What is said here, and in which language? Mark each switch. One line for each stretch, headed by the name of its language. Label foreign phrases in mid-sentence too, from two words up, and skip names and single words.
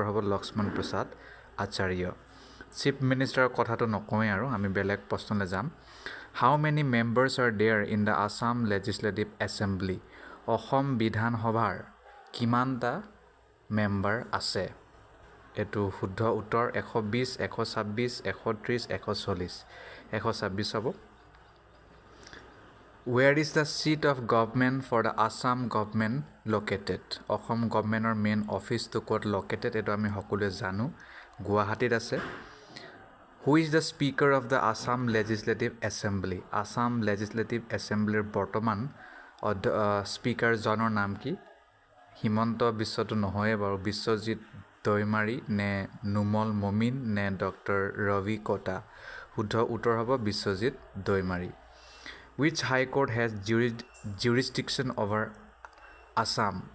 Assamese: হ'ব লক্ষ্মণ প্ৰসাদ আচাৰ্য
English: chief ministerৰ
Assamese: কথাটো নকওঁৱেই আৰু আমি বেলেগ প্ৰশ্নলৈ যাম
English: how many members are there in the Assam Legislative Assembly
Assamese: অসম বিধানসভাৰ কিমানটা মেম্বাৰ আছে এইটো শুদ্ধ উত্তৰ 120 126 130 140 126 হ'ব
English: Where is the seat of government for the Assam government located?
Assamese: অসম গভৰ্ণমেণ্টৰ মেইন অফিচটো ক'ত লোকেটেড এইটো আমি সকলোৱে জানো গুৱাহাটীত আছে
English: Who is the speaker of the Assam Legislative Assembly?
Assamese: Assam Legislative Assemblyৰ বৰ্তমান স্পীকাৰজনৰ নাম কি হিমন্ত বিশ্বটো নহয় বাৰু বিশ্বজিৎ দৈমাৰী নে নুমল মমিন নে ডক্টৰ ৰবি কটা শুদ্ধ উত্তৰ হ'ব বিশ্বজিৎ দৈমাৰী
English: Which High Court has jurisdiction over Assam?